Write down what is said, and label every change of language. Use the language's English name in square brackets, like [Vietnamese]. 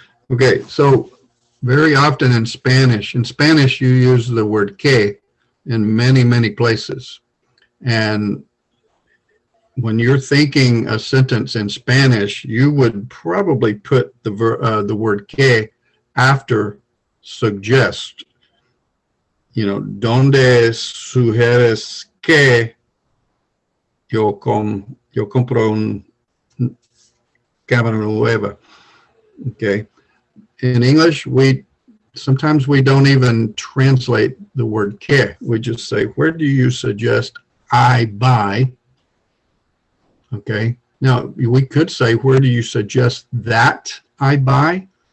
[English] Okay, so very often in Spanish you use the word que in many, many places. And when you're thinking a sentence in Spanish, you would probably put the word que after suggest. You know, [Spanish] donde sugieres que yo compro un cámara nueva. [English] Okay. In English, sometimes we don't even translate the word que. We just say, where do you suggest I buy? Okay. Now, we could say, where do you suggest that I buy?